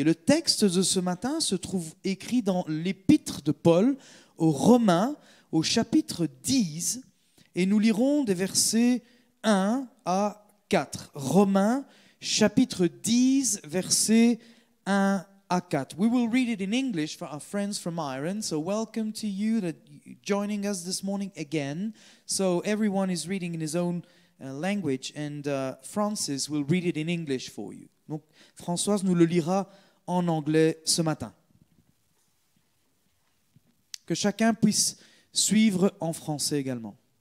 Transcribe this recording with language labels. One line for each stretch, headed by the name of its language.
French: Et le texte de ce matin se trouve écrit dans l'épître de Paul aux Romains, au chapitre 10, et nous lirons des versets 1 à 4. Romains, chapitre 10, versets 1 à 4.
English: We will read it in English for our friends from Ireland, so welcome to you that joining us this morning again. So everyone is reading in his own language, and Francis will read it in English for you.
French: Donc Françoise nous le lira en anglais ce matin. Que chacun puisse suivre en français également.